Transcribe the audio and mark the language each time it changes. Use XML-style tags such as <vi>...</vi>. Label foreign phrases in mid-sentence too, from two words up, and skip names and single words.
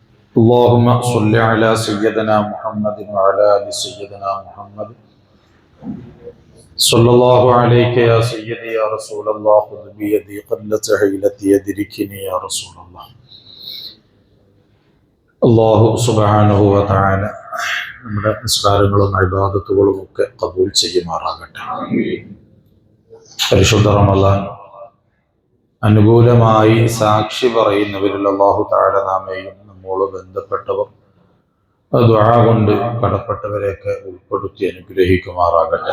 <ar>اللهم صل على سيدنا محمد وعلى آل سيدنا محمد صلى الله عليك يا سيدي يا رسول الله خذ بيدي قلت حيلتي يدركني يا رسول الله.</ar> <ml>അല്ലാഹു</ml> <ar>سبحانه وتعالى</ar> <ml>നമ്മുടെ നിസ്കാരങ്ങളും ഇബാദത്തുകളും ഒക്കെ ഖബൂൽ ചെയ്യുമാറാകട്ടെ. പരിശുദ്ധ റമളാൻ അനുകൂലമായി സാക്ഷി പറയുന്നവരിൽ</ml> <ar>الله تعالى</ar> <ml>നാമേയും നമ്മോട് ബന്ധപ്പെട്ടവർ ദുആ കൊണ്ട് കടപ്പെട്ടവരെയൊക്കെ ഉൾപ്പെടുത്തി അനുഗ്രഹിക്കുമാറാകട്ടെ.</ml>